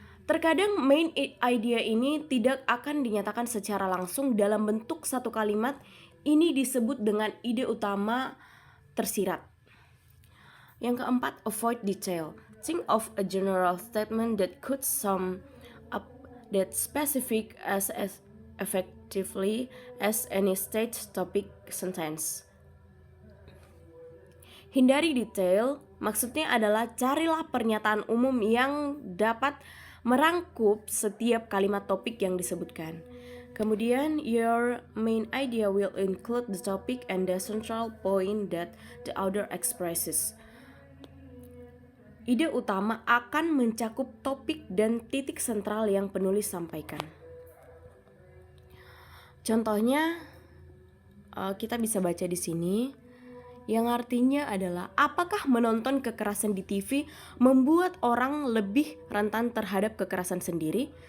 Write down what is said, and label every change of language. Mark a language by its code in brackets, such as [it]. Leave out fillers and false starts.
[id] Terkadang [en] main idea [id] ini tidak akan dinyatakan secara langsung dalam bentuk satu kalimat. Ini disebut dengan ide utama tersirat. Yang keempat, [en] avoid detail. Think of a general statement that could sum up that specific as effectively as any state topic sentence. [id] Hindari detail, maksudnya adalah carilah pernyataan umum yang dapat merangkup setiap kalimat topik yang disebutkan. Kemudian, [en] your main idea will include the topic and the central point that the author expresses. [id] Ide utama akan mencakup topik dan titik sentral yang penulis sampaikan. Contohnya, kita bisa baca di sini, yang artinya adalah apakah menonton kekerasan di TV membuat orang lebih rentan terhadap kekerasan sendiri?